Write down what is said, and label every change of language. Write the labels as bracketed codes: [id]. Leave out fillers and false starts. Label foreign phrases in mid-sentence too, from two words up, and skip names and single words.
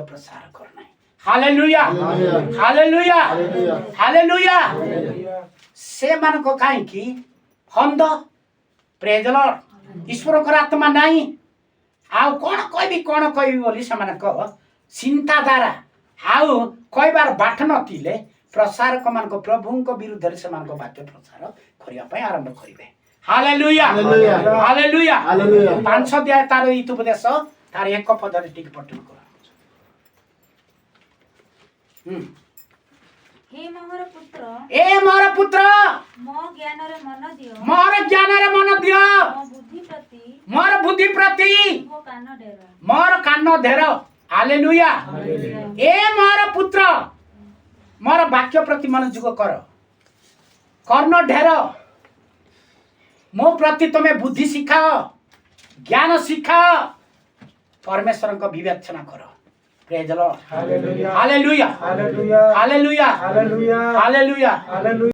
[or] ପ୍ରସାର କର ନାହିଁ ହାଲେଲୁୟା ହାଲେଲୁୟା ହାଲେଲୁୟା ସେମାନଙ୍କ କାହିଁକି ହନ୍ଦ [en] praise the Lord [or] ଈଶ୍ୱରଙ୍କର ଆତ୍ମା ନାହିଁ ଆଉ କଣ କହିବି ବୋଲି ସେମାନଙ୍କ ଚିନ୍ତାଧାରା ଆଉ କହିବାର ବାଟ ନଥିଲେ ପ୍ରସାରକ ମାନଙ୍କ ପ୍ରଭୁଙ୍କ ବିରୁଦ୍ଧରେ ସେମାନଙ୍କ ବାକ୍ୟ ପ୍ରସାର କରିବା ପାଇଁ ଆରମ୍ଭ କରିବେ ହାଲେଲୁୟା ହାଲେଲୁୟା ହାଲେଲୁୟା 5 ଅଧ୍ୟାୟ ତାର ଉପଦେଶ ତାର ଏକ ପଦରେ ଟିକେ ପଠନ କର ହେ ମୋହର ପୁତ୍ର ଏ ମୋର ପୁତ୍ର ମୋ ଜ୍ଞାନରେ ମନ ଦିଅ ମୋର ଜ୍ଞାନରେ ମନ ଦିଅ ମୋ ବୁଦ୍ଧି ପ୍ରତି ମୋର ବୁଦ୍ଧି ପ୍ରତି ମୋ କାନ ଡେର ମୋର କାନ ଧେର ହାଲେଲୁୟା ଏ ମୋର ପୁତ୍ର ମୋର ବାକ୍ୟ ପ୍ରତି ମନୋଯୋଗ କର କର୍ଣ୍ଣ ଢେର ମୋ ପ୍ରତି ତମେ ବୁଦ୍ଧି ଶିଖାଅ ଜ୍ଞାନ ଶିଖାଅ ପରମେଶ୍ୱରଙ୍କ ବିବେଚନା କର [en] praise the Lord [or] ହାଲେଲୁୟା ହାଲେଲୁୟା ହାଲେଲୁୟା ହାଲେଲୁୟା ହାଲେଲୁୟା